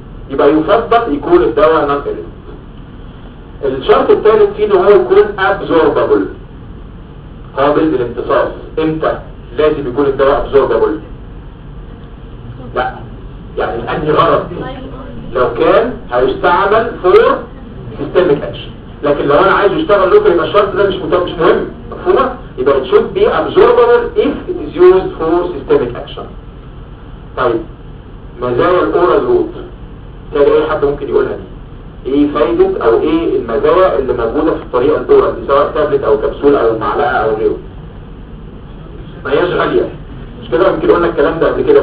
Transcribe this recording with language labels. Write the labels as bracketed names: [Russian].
[Arabic] يبقى يفضل يكون الدواء نون ايريتنت. الشرط الثالث فيه ان هو يكون ابزوربابل. قابل للامتصاص. امتى لازم يكون الدواء ابزوربابل؟ لا يعني لاني غرض. لو كان هيستعمل فور سيستميك اكشن. لكن لو انا عايز اشتغل لوكال يبقى الشرط ده مش مهم مفهومه. [English] يبقى it should be absorbable if it is used for systemic action. [Arabic] طيب مزايا الاورال روت تاني اي حد ممكن يقولها دي ايه فايده او ايه المزايا اللي موجوده في الطريقه الاورال دي سواء تابلت او كبسول او معلقه او غيره؟ ما هياش غاليه مش كده؟ ممكن قلنا الكلام ده قبل كده.